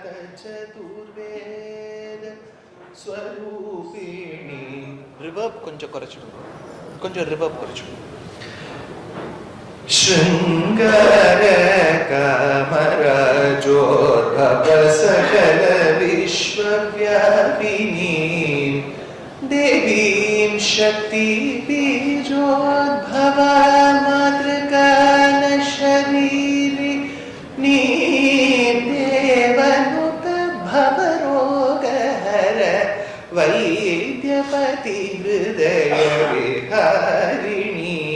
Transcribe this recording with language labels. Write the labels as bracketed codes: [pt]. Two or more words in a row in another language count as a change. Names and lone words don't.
[sa] चतुर्वेद स्वरूपिणी रिवर्ब [ta] கொஞ்சம் குறைச்சிடுங்க கொஞ்சம் ரிவர்ப் குறைச்சிடுங்க [sa] शृंगार कामराजोद्भव सकल विश्वव्यापिनी देवीं शक्ति बीजोद्भव मातृकान शरीरी देवनुत भवरोगहर वैद्यपति हृदय विहारिणी